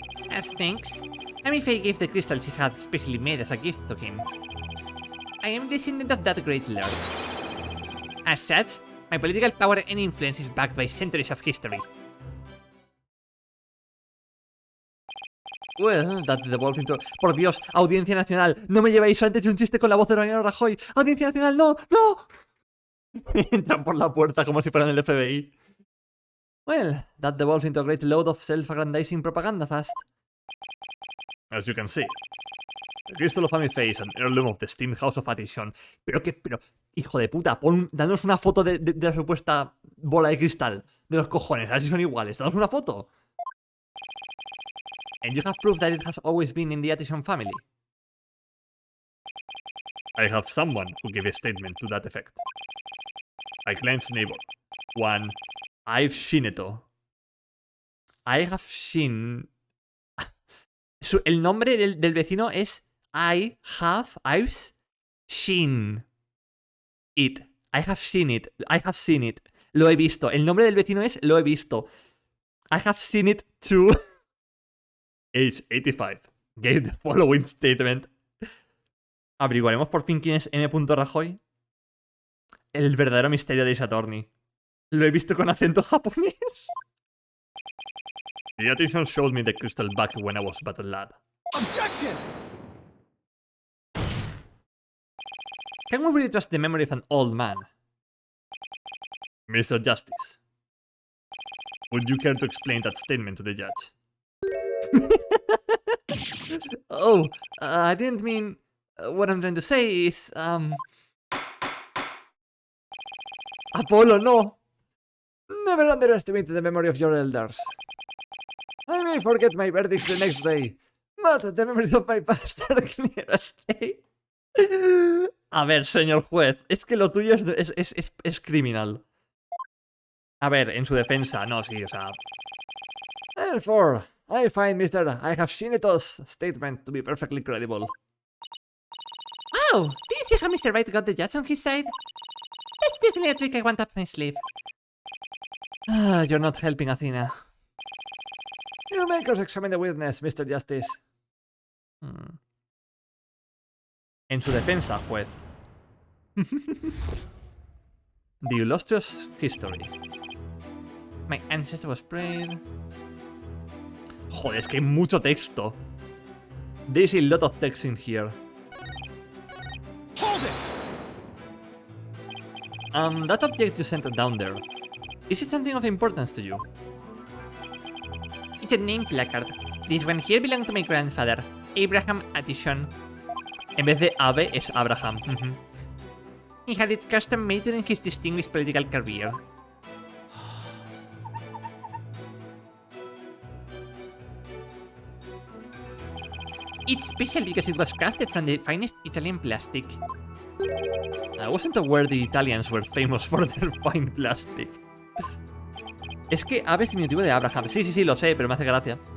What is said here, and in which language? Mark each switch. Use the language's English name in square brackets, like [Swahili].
[English] As thanks, Amifei gave the crystal she had specially made as a gift to him. I am descendant of that great lord. As such, my political power and influence is backed by centuries of history. Well, that devolves into... [Spanish] Por Dios, Audiencia Nacional, no me llevéis antes de un chiste con la voz de Mariano Rajoy. Audiencia Nacional, no, no. Entran por la puerta como si fueran el FBI. [English] Well, that devolves into a great load of self-aggrandizing propaganda fast. As you can see, the Crystal of Amifei is an heirloom of the esteemed House of Atkinson. [Spanish] Pero, hijo de puta, danos una foto de la supuesta bola de cristal. De los cojones, a ver si son iguales. Danos una foto. [English] And you have proof that it has always been in the Atkinson family. I have someone who gave a statement to that effect. My client's neighbor. One, I've seen it. I have seen... [Spanish] El nombre del vecino es [English] I've seen it. I have seen it. I have seen it. [Spanish] Lo he visto. El nombre del vecino es lo he visto. [English] I have seen it too. Age 85. Gave the following statement. [Spanish] ¿Averiguaremos por fin quién es M. Rajoy? El verdadero misterio de Ace Attorney. Lo he visto con acento japonés. [English] The Atkinson showed me the crystal back when I was but a lad. Objection! Can we really trust the memory of an old man? Mr. Justice, Would you care to explain that statement to the judge? Oh, I didn't mean... what I'm trying to say is, [Spanish] Apollo, no! [English] Never underestimate the memory of your elders. I may forget my verdicts the next day, but the memory of my past are clear as day. [Spanish] A ver, señor juez, es que lo tuyo es criminal. A ver, en su defensa, no, sí, o sea... [English] Therefore, I find Mr. I have seen it's statement to be perfectly credible. Oh, do you see how Mr. Wright got the judge on his side? That's definitely a trick I want up my sleeve. You're not helping, Athena. You may cross-examine the witness, Mr. Justice. [Spanish] En su defensa, juez. [English] The illustrious history. My ancestor was brave. [Spanish] Joder, es que hay mucho texto. [English] There's a lot of text in here. Hold it! That object you sent down there. Is it something of importance to you? It's a name placard. This one here belonged to my grandfather, Abraham Addison. [Spanish] En vez de Abe es Abraham. [English] He had it custom made during his distinguished political career. It's special because it was crafted from the finest Italian plastic. I wasn't aware the Italians were famous for their fine plastic. [Spanish] Es que Abe es diminutivo de Abraham. Sí, sí, sí, lo sé, pero me hace gracia.